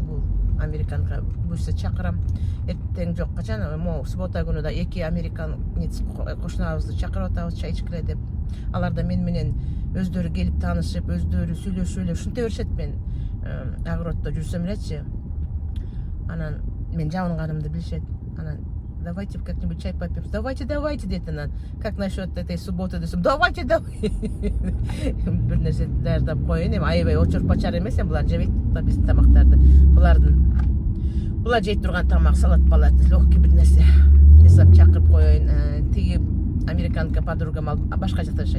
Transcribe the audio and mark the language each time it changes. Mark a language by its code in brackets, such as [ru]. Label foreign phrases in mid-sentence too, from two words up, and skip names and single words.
[ky] Бул американга буйса чакырам. Эртең жок качан, суббота күнү да 2 американец кошунабызды чакырып атабыз, чай ичкиле деп. Алар да мен менен өздөрү келип таанышып, өздөрү сүйлөшүп эле ушинте беришет. Мен огороддо жүрсөм элечи, анан мен жабынганымды билишет. [ru] Анан давайте как-нибудь чай попьем. [ky] Давайте дейт анан. [ru] Как насчет этой субботы десем, давайте. [ky] Бир нерсе даярдап коеюн. Эми аябай очор-пачар эмес, булар жебейт да биздин тамактарды. Булар жей турган тамак, салат балат, легкий бир нерсе жасап чакырып коеюн. Тиги американка подругам алып башка жакта жашайт.